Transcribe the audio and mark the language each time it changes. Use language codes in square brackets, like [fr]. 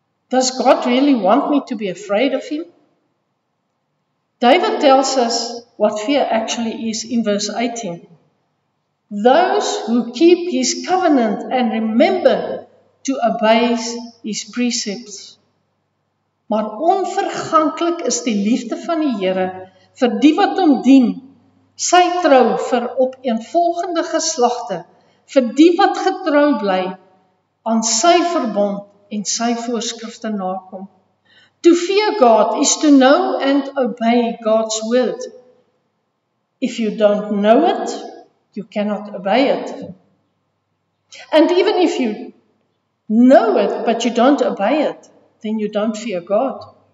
[en] Does God really want me to be afraid of Him? David tells us what fear actually is in verse 18. Those who keep His covenant and remember to obey His precepts. [af] Maar onverganklik is die liefde van die Here vir die wat hom dien, sy trou vir opeenvolgende geslagte, vir die wat getrou bly aan sy verbond en sy voorskrifte nakom. [en] To fear God is to know and obey God's word. If you don't know it, you cannot obey it. And even if you know it, but you don't obey it, then you don't fear God.